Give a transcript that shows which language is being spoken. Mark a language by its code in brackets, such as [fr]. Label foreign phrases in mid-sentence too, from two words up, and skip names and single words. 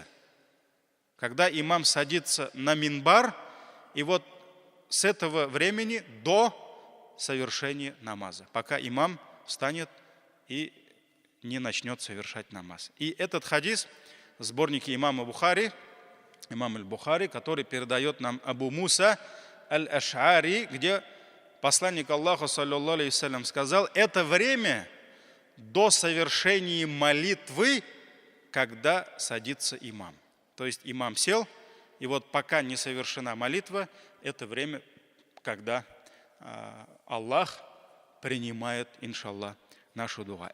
[ru] Когда имам садится на минбар, и вот с этого времени до совершения намаза, пока имам встанет и не начнет совершать намаз. И этот хадис в сборнике имама Бухари, имам аль-Бухари, который передает нам Абу Муса аль-Аш'ари, где посланник Аллаха, [ar] صلى الله عليه وسلم, [ru] сказал, это время до совершения молитвы, когда садится имам. То есть имам сел, и вот пока не совершена молитва, это время, когда Аллах принимает, иншаллах, нашу дуа.